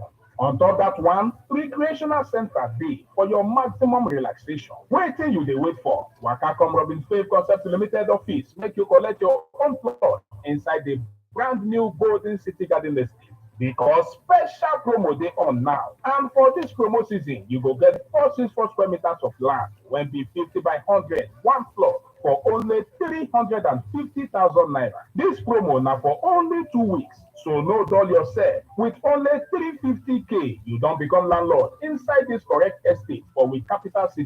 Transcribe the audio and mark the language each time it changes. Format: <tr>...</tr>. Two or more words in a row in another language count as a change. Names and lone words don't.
<pcm>On top that one, recreational center dey for your maximum relaxation. Wetin you dey wait for? Waka come Robin Fave Concept Limited office make you collect your own plot inside the brand new Golden City Garden Estate. Because special promo dey on now, and for this promo season, you go get 464 square meters of land when be 50 by 100, one floor for only 350,000 naira. This promo now for only 2 weeks. So no dull yourself. With only 350k, you don't become landlord inside this correct estate for we capital city.</pcm>